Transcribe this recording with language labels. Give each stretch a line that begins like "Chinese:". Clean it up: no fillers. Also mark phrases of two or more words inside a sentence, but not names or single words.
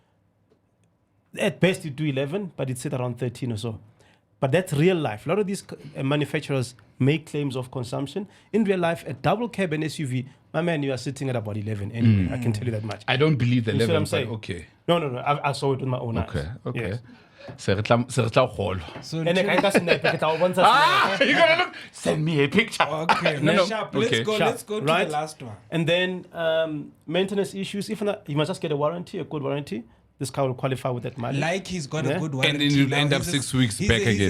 English: At best, you do 11, but it's at around 13 or so. But that's real life. A lot of these manufacturers make claims of consumption. In real life, a double cabin SUV, my man, you are sitting at about 11 anyway. I can tell you that much. I don't believe the You see what level, I'm but saying? okay. No. I saw it with my own eyes. Okay. Yes.
Southern Sotho: Se re tla kgolwa.
English: So And I can snap it. I'll want to You're gonna look. Send me a picture. okay, No. sharp. Okay. Let's go to Right. the last one. And then maintenance issues. If not, you must just get a warranty, a good warranty. This car will qualify with that mileage. Like he's got Yeah. a good one. And then you'll end up 6 weeks back again.